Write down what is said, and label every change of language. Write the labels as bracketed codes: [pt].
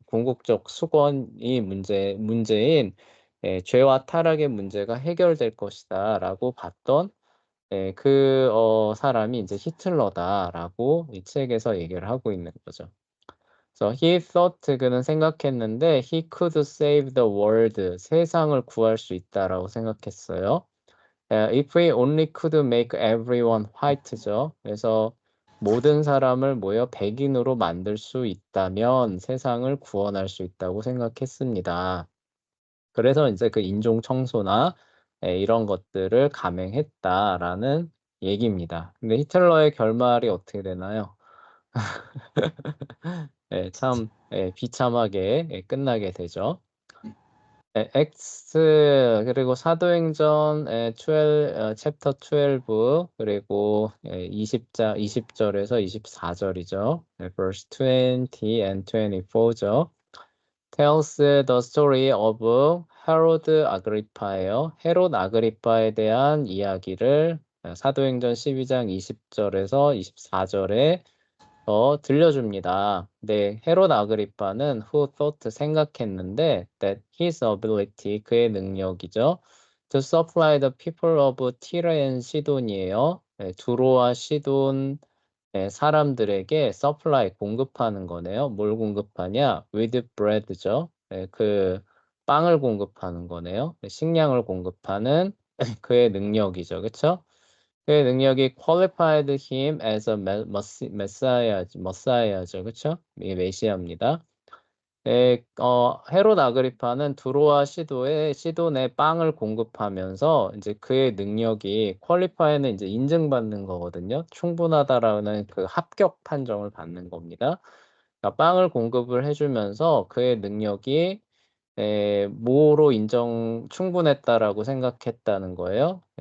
[ko] 궁극적 수건이 문제인 죄와 타락의 문제가 해결될 것이다라고 봤던 그 사람이 이제 히틀러다라고 이 책에서 얘기를 하고 있는 거죠. 그래서 [en] he thought, [ko] 그는 생각했는데 [en] he could save the world, [ko] 세상을 구할 수 있다라고 생각했어요. [en] If we only could make everyone white죠. [ko] 그래서 모든 사람을 모여 백인으로 만들 수 있다면 세상을 구원할 수 있다고 생각했습니다. 그래서 이제 그 인종 청소나 이런 것들을 감행했다라는 얘기입니다. 근데 히틀러의 결말이 어떻게 되나요? 참 비참하게 끝나게 되죠. X 그리고 사도행전 12 챕터 12 그리고 20절에서 24절이죠. [en] verse 20 and 24죠. tells the story of 헤로드 아그리파예요. [ko] 헤롯 아그리파에 대한 이야기를 사도행전 12장 20절에서 24절에 들려줍니다. 네, 헤롯 아그리파는 [en] who thought [ko] 생각했는데 [en] that his ability [ko] 그의 능력이죠. [en] to supply the people of Tyre and Sidon이에요. [ko] 네, 두로와 시돈 사람들에게 supply 공급하는 거네요. 뭘 공급하냐? [en] with bread [ko] 죠. 네, 그 빵을 공급하는 거네요. 네, 식량을 공급하는 그의 능력이죠. 그렇죠? 그의 능력이 [en] qualified him as a messiah죠. [ko] 그렇죠? 이게 메시아입니다. 헤롯 아그리파는 두로와 시돈에 빵을 공급하면서 이제 그의 능력이 퀄리파이는 이제 인증받는 거거든요. 충분하다라는 그 합격 판정을 받는 겁니다. 그러니까 빵을 공급을 해주면서 그의 능력이 뭐로 충분했다라고 생각했다는 거예요.